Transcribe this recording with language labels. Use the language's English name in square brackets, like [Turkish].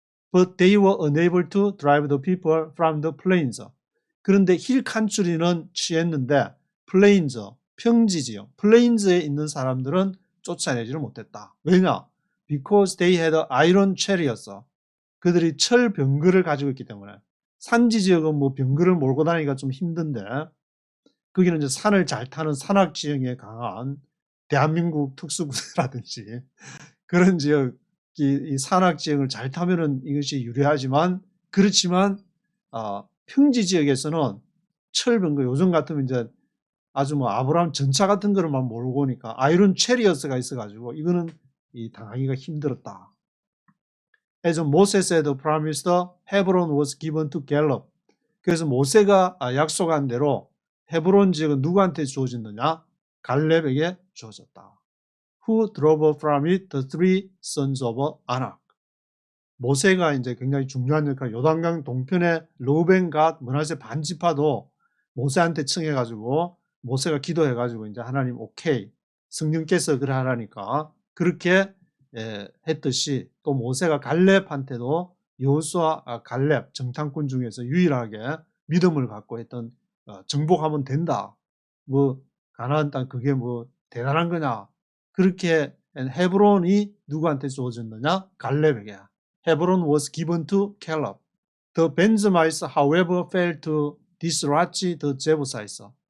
[English] But they were unable to drive the people from the plains. [Korean] 그런데 힐 칸츄리는 취했는데 플레인즈, 평지 지역, 플레인즈에 있는 사람들은 쫓아내지를 못했다. 왜냐? [English] Because they had iron chariots. [Korean] 그들이 철 병거를 가지고 있기 때문에 산지 지역은 뭐 병거를 몰고 다니기가 좀 힘든데 거기는 이제 산을 잘 타는 산악 지형에 강한 대한민국 특수부대라든지 그런 지역 이 산악 지형을 잘 타면은 이것이 유리하지만 그렇지만 평지 지역에서는 철병거 요즘 같으면 이제 아주 뭐 아브라함 전차 같은 거를만 몰고 오니까 아이론 체리어스가 있어가지고 이거는 당하기가 힘들었다. [English] As Moses had promised, Hebron was given to Caleb. [Korean] 그래서 모세가 약속한 대로 헤브론 지역은 누구한테 주어졌느냐? 갈렙에게 주어졌다. [English] Who drove from it the three sons of Anak. [Korean] 모세가 이제 굉장히 중요한 역할, 요단강 동편의 르우벤, 갓, 므낫세 반지파도 모세한테 청해가지고 모세가 기도해가지고 이제 하나님 오케이, 성령께서 그래 하라니까 그렇게 했듯이 또 모세가 갈렙한테도 여호수아 갈렙 정탐꾼 중에서 유일하게 믿음을 갖고 했던 정복하면 된다. 뭐 가나안 땅 그게 뭐 대단한 거냐? 그렇게 헤브론이 누구한테 주어졌느냐? 갈렙에게. [English] Hebron was given to Caleb. The Benjamites, however, fell to Disrachi the Jebusites.